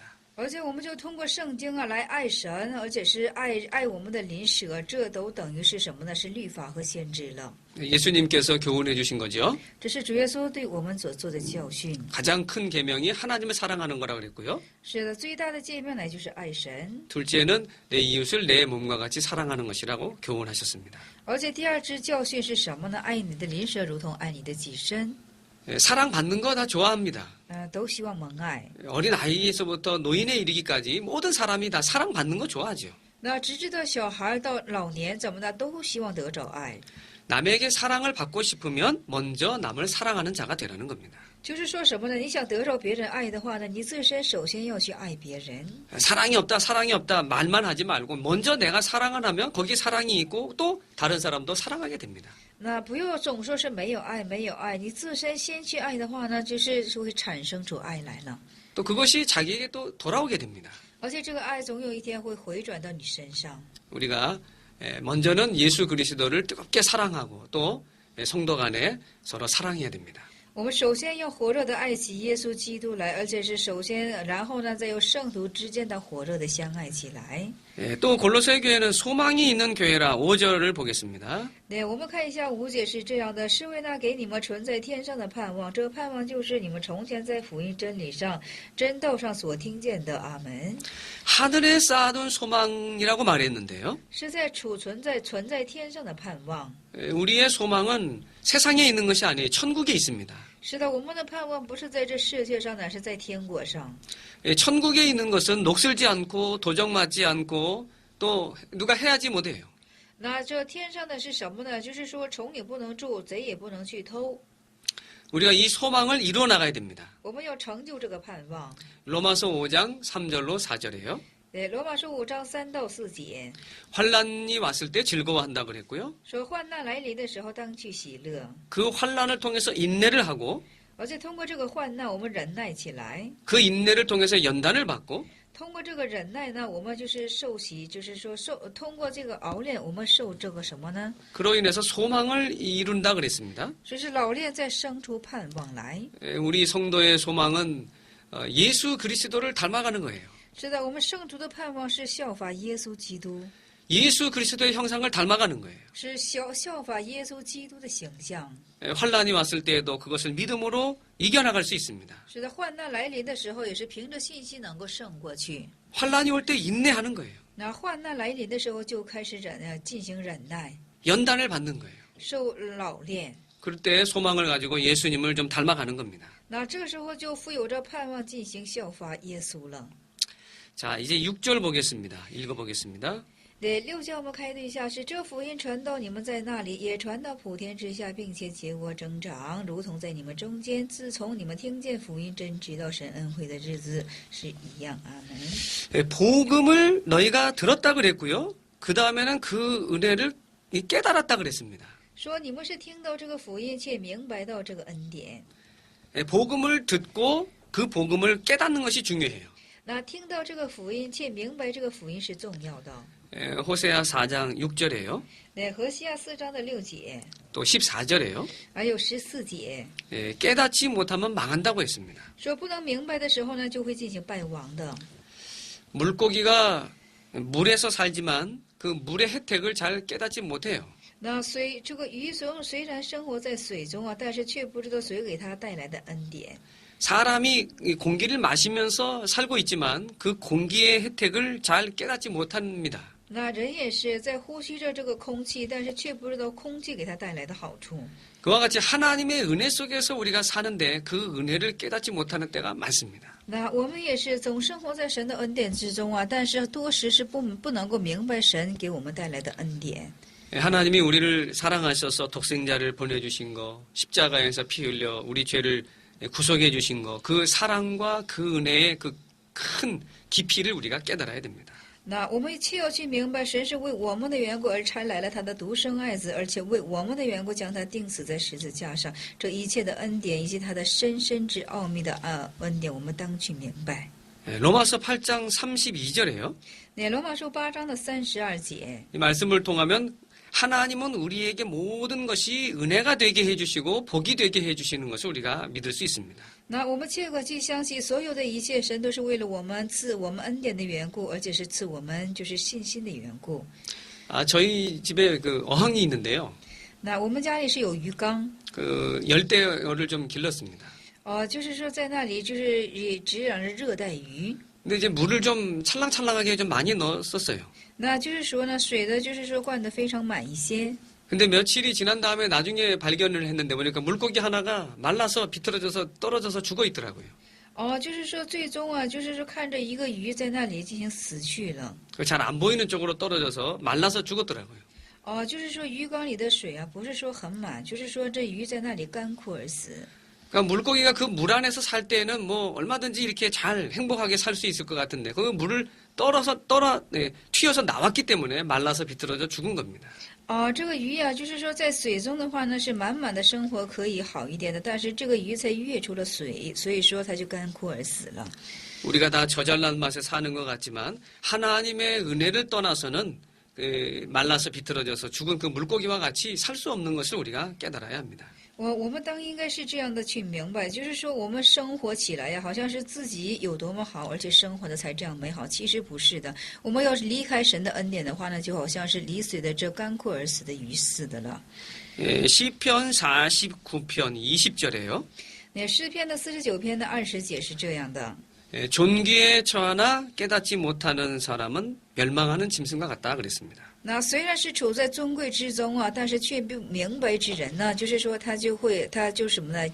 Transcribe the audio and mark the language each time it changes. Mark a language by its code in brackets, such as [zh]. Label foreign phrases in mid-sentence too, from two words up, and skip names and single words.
[zh] 而且我们就通过圣经啊来爱神，而且是爱我们的邻舍，这都等于是什么呢？是律法和先知了。 [ko] 예수님께서 교훈해 주신 거죠. [zh] 这是主耶稣对我们所做的教训。 [ko] 가장 큰 계명이 하나님을 사랑하는 거라고 그랬고요. [zh] 是的，最大的诫命乃就是爱神。 [ko] 둘째는 내 이웃을 내 몸과 같이 사랑하는 것이라고 교훈하셨습니다. [zh] 而且第二支教训是什么呢？爱你的邻舍如同爱你的己身。 [ko] 사랑받는 거 다 좋아합니다. [zh] 都希望蒙爱。 [ko] 어린 아이에서부터 노인에 이르기까지 모든 사람이 다 사랑받는 거 좋아하죠. [zh] 那直至到小孩到老年，怎么的都希望得着爱。 [ko] 남에게 사랑을 받고 싶으면 먼저 남을 사랑하는 자가 되라는 겁니다. [zh] 就是说什么呢？你想得着别人爱的话呢，你自身首先要去爱别人。 [ko] 사랑이 없다 말만 하지 말고 먼저 내가 사랑을 하면 거기 사랑이 있고 또 다른 사람도 사랑하게 됩니다. [zh] 那不要总说是没有爱，没有爱，你自身先去爱的话呢，就是会产生出爱来了。 [ko] 또 그것이 자기에게 또 돌아오게 됩니다. [zh] 而且这个爱总有一天会回转到你身上。 [ko] 우리가 먼저는 예수 그리스도를 뜨겁게 사랑하고 또 성도 간에 서로 사랑해야 됩니다. [zh] 我们首先要火热的爱起耶稣基督来，而且是首先，然后呢，再由圣徒之间的火热的相爱起来。 [ko] 또 골로새 교회는 소망이 있는 교회라 5절을 보겠습니다. [zh] 对，我们看一下5节是这样的：是为那给你们存在天上的盼望，这个盼望就是你们从前在福音真理上、真道上所听见的。阿门。 [ko] 하늘에 쌓아둔 소망이라고 말했는데요. [zh] 是在存在天上的盼望。 [ko] 우리의 소망은 세상에 있는 것이 아니에요. 천국에 있습니다. [zh] 是的，我们的盼望不是在这世界上，乃是在天国上。 [ko] 천국에 있는 것은 녹슬지 않고 도적 맞지 않고 또 누가 해하지 못해요. [zh] 那这天上的是什么呢？就是说虫也不能蛀，贼也不能去偷。 [ko] 우리가 이 소망을 이루어 나가야 됩니다. [zh] 我们要成就这个盼望。 [ko] 로마서 5장 3절로 4절이에요. [zh] 对，罗马书5章3到4节 [ko] 환란이 왔을 때 즐거워한다 그랬고요. [zh] 说，患难来临的时候当去喜乐， [ko] 그 환란을 통해서 인내를 하고 [zh] 而且通过这个患难，我们忍耐起来。 [ko] 그 인내를 통해서 연단을 받고 [zh] 通过这个忍耐呢，我们就是受洗，就是说通过这个熬炼，我们受这个什么呢？ [ko] 그로 인해서 소망을 이룬다 그랬습니다. [zh] 就是老练再生出盼望来。 [ko] 우리 성도의 소망은 예수 그리스도를 닮아가는 거예요. [zh] 是的，我们圣徒的盼望是效法耶稣基督， [ko] 예수 그리스도의 형상을 닮아가는 거예요. [zh] 是效法耶稣基督的形象。 [ko] 환란이 왔을 때에도 그것을 믿음으로 이겨나갈 수 있습니다. [zh] 是的，患难来临的时候，也是凭着信心能够胜过去。 [ko] 환란이 올 때 인내하는 거예요. [zh] 那患难来临的时候，就开始进行忍耐， [ko] 연단을 받는 거예요. [zh] 受老练。 [ko] 그럴 때 소망을 가지고 예수님을 좀 닮아가는 겁니다. [zh] 那这个时候就富有着盼望进行效法耶稣了。 [ko] 자, 이제 6절 보겠습니다. 읽어보겠습니다. [zh] 对，6节我们开对一下是：这福音传到你们在那里，也传到普天之下，并且结果增长，如同在你们中间，自从你们听见福音真知道神恩惠的日子是一样。阿门。 [ko] 복음을 너희가 들었다 그랬고요. 그 다음에는 그 은혜를 깨달았다 그랬습니다. [zh] 说你们是听到这个福音，且明白到这个恩典。 [ko] 복음을 듣고 그 복음을 깨닫는 것이 중요해요. [zh] 那听到这个福音，且明白这个福音是重要的。 [ko] 호세아 4장 6절에요. [zh] 那何西阿4章的6节， [ko] 또 14절에요. [zh] 还有14节， [ko] 깨닫지 못하면 망한다고 했습니다. [zh] 说不能明白的时候呢，就会进行败亡的。 [ko] 물고기가 물에서 살지만 그 물의 혜택을 잘 깨닫지 못해요. [zh] 那这个鱼虽然生活在水中啊，但是却不知道水给它带来的恩典。 [ko] 사람이 공기를 마시면서 살고 있지만 그 공기의 혜택을 잘 깨닫지 못합니다. [zh] 那人也是在呼吸着这个空气，但是却不知道空气给它带来的好处。 [ko] 그와 같이 하나님의 은혜 속에서 우리가 사는데 그 은혜를 깨닫지 못하는 때가 많습니다. [zh] 那我们也是总生活在神的恩典之中啊，但是多时是不能够明白神给我们带来的恩典。 [ko] 하나님이 우리를 사랑하셔서 독생자를 보내주신 거, 십자가에서 피 흘려 우리 죄를 구속해 주신 거, 그 사랑과 그 은혜의 그 큰 깊이를 우리가 깨달아야 됩니다. [zh] 那我们切要去明白，神是为我们的缘故而差来了他的独生爱子，而且为我们的缘故将他钉死在十字架上。这一切的恩典以及他的深深之奥秘的恩典，我们当去明白。 [ko] 로마서 8장 32절에요. 네, 로마서 8장 32절. 이 말씀을 통하면 하나님은 우리에게 모든 것이 은혜가 되게 해주시고 복이 되게 해주시는 것을 우리가 믿을 수 있습니다. [zh] 那我们切可去相信，所有的一切神都是为了我们赐我们恩典的缘故，而且是赐我们就是信心的缘故。 [ko] 저희 집에 그 어항이 있는데요. [zh] 那我们家里是有鱼缸， [ko] 그 열대어를 좀 길렀습니다. [zh] 就是说在那里就是也只养着热带鱼。 [ko] 근데 이제 물을 좀 찰랑찰랑하게 좀 많이 넣었었어요. [zh] 那就是说呢，水的就是说灌得非常满一些。 [ko] 근데 며칠이 지난 다음에 나중에 발견을 했는데 보니까 물고기 하나가 말라서 비틀어져서 떨어져서 죽어 있더라고요. [zh] 就是说最终就是说看着一个鱼在那里进行死去了。 [ko] 잘 안 보이는 쪽으로 떨어져서 말라서 죽었더라고요. [zh] 就是说鱼缸里的水不是说很满，就是说这鱼在那里干枯而死。 [ko] 그러니까 물고기가 그 물 안에서 살 때는 뭐 얼마든지 이렇게 잘 행복하게 살 수 있을 것 같은데 그 물을 튀어서 나왔기 때문에 말라서 비틀어져 죽은 겁니다. [zh] 这个鱼就是说在水中的话呢是满满的生活可以好一点的，但是这个鱼才跃出了水，所以说它就干枯而死了。 [ko] 우리가 다 저잘난 맛에 사는 것 같지만 하나님의 은혜를 떠나서는 말라서 비틀어져서 죽은 그 물고기와 같이 살 수 없는 것을 우리가 깨달아야 합니다. [zh] 我们当应该是这样的去明白，就是说我们生活起来好像是自己有多么好，而且生活的才这样美好，其实不是的。我们要是离开神的恩典的话呢，就好像是离水的这干枯而死的鱼似的了。 [ko] 시편 49편 20절에요. [zh] 那诗篇的49篇的20节是这样的。 [ko] 존귀에 처하나 깨닫지 못하는 사람은 멸망하는 짐승과 같다 그랬습니다. [zh] 那虽然是处在尊贵之中但是却不明白之人呢，就是说他就什么呢？